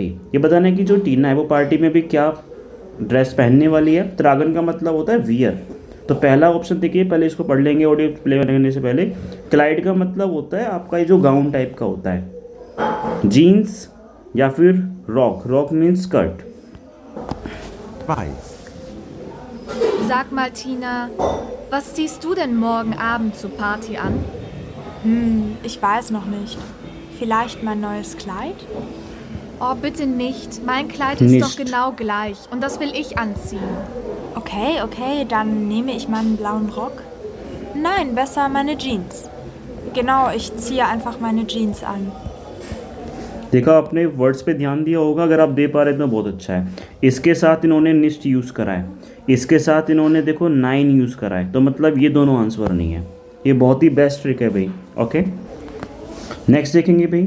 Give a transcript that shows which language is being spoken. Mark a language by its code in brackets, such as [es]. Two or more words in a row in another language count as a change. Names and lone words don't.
[hi] ये बताना है कि जो टीना है वो पार्टी में भी क्या ड्रेस पहनने वाली है। त्रागन का मतलब होता है वियर। तो पहला ऑप्शन देखिए, पहले इसको पढ़ लेंगे ऑडियो प्ले करने से पहले। क्लाइड का मतलब होता है आपका ये जो गाउन टाइप का होता है। जीन्स या फिर रॉक। रॉक [en] means skirt. [hi] 2. [de] Sag mal, Tina, was ziehst du denn morgen Abend zur Party an? Ich weiß noch nicht. Vielleicht mein neues Kleid? Oh, bitte nicht. Mein Kleid ist doch Nicht. genau gleich und das will ich anziehen. Okay, dann nehme ich meinen blauen Rock. Nein, besser meine Jeans. Genau, ich ziehe einfach meine Jeans an. [hi] देखा, आपने वर्ड्स पे ध्यान दिया होगा। अगर आप दे पा रहे तो बहुत अच्छा है। इसके साथ इन्होंने निस्ट यूज़ करा है, इसके साथ इन्होंने देखो 9 यूज़ करा है, तो मतलब ये दोनों आंसर नहीं है। ये बहुत ही [en] best trick [hi] है भाई। [en] okay, next [hi] देखेंगे भाई।